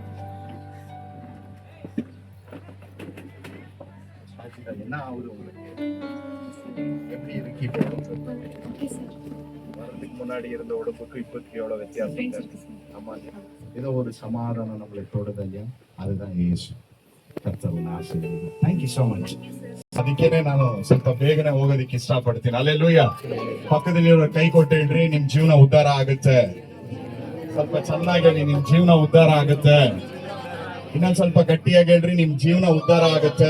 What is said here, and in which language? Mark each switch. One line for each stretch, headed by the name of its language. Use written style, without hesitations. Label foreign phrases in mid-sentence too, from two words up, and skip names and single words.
Tamil: என்ன ஆகுது உங்களுக்கு? எப்படி இருக்கு? வரதுக்கு முன்னாடி இருந்த உடம்புக்கு இப்போதைக்கு எவ்வளவு வித்தியாசம்? ஆமா, ஏதோ ஒரு சமாதானம் நம்மளை தொடுதல்லையா?
Kannada: அதுதான் ಯೇಸು. ಕರ್ತವ್ಯನ ಆಶೀರ್ವಾದ.
English: thank you so much.
Kannada: ಅದಕ್ಕೇನೆ ನಾನು ಸ್ವಲ್ಪ ಬೇಗನೆ ಹೋಗೋದಿಕ್ಕೆ ಇಷ್ಟಪಡ್ತೀನಿ. ಅಲ್ಲೆಲ್ಲೂಯ್ಯ. ಪಕ್ಕದಲ್ಲಿರೋ ಕೈ ಕೊಟ್ಟು ಹೇಳ್ರಿ, ನಿಮ್ ಜೀವನ ಉದ್ಧಾರ ಆಗುತ್ತೆ. ಸ್ವಲ್ಪ ಚೆನ್ನಾಗಿ ಹೇಳಿ, ನಿಮ್ ಜೀವನ ಉದ್ಧಾರ ಆಗುತ್ತೆ. ಇನ್ನೊಂದ್ ಸ್ವಲ್ಪ ಗಟ್ಟಿಯಾಗಿ ಹೇಳ್ರಿ, ನಿಮ್ ಜೀವನ ಉದ್ಧಾರ ಆಗುತ್ತೆ.